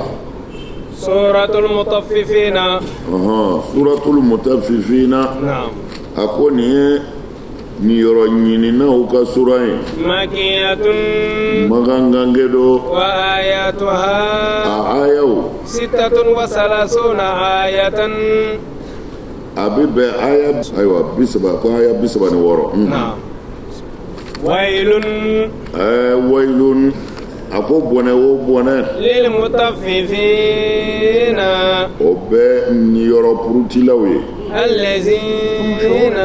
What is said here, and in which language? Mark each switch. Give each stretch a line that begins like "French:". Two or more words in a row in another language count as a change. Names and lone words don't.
Arabic: سورة المطففين سورة المطففين naam
Bambara: a ko nin ye ni yɔrɔ ɲininaw ka sura ye
Arabic: makiyatun magangange do وآياتها
Bambara: a ayaw
Arabic: ستة وثلاثون آية
Bambara: a bɛ bɛn aya ayiwa 30 ko aya 36
Arabic: نعم ويل
Bambara: wailun a ko bɔnɛ o bɔnɛ
Arabic: للمطففين
Bambara: o bɛ ni yɔrɔ purutilaw ye
Arabic: allazina